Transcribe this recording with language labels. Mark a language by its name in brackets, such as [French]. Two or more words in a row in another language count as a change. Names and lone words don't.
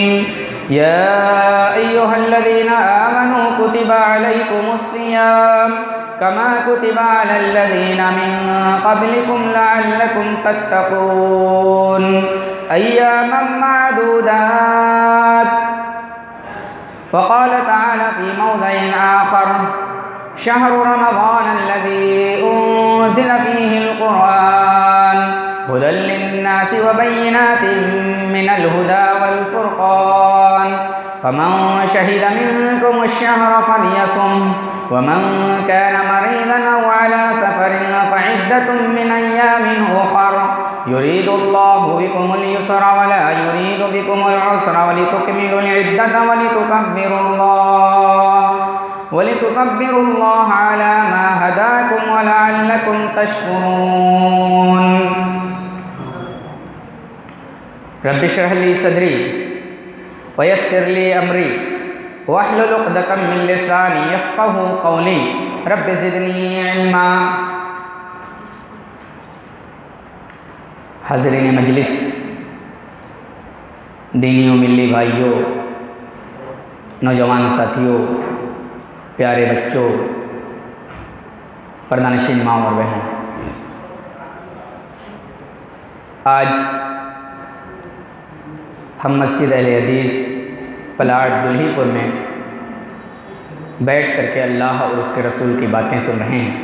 [Arabic] يا أيها الذين آمنوا كتب عليكم الصيام كما كتب على الذين من قبلكم لعلكم تتقون أياما معدودات. وقال تعالى في موضع آخر شهر رمضان الذي أنزل فيه القرآن هدى للناس وبينات من الهدى والفرقان فمن شهد منكم الشهر فليصمه ومن كان مريضا أو على سفر فعدة من أيام أخر يريد الله بكم اليسر ولا يريد بكم العسر ولتكملوا العدة ولتكبروا الله على ما هداكم ولعلكم تشكرون. رب اشرح لي صدري ويسر لي أمري واحلل عقدة من لساني يفقهوا قولي رب زدني علما. [Hindi] हाज़रीन मजलिस, दीनी व मिल्ली भाइयों, नौजवान साथियों, प्यारे बच्चों, पर्दानशीन माँ और बहनों, आज हम मस्जिद अहले हदीस प्लाट दुल्हीपुर में बैठ करके अल्लाह और उसके रसूल की बातें सुन रहे हैं।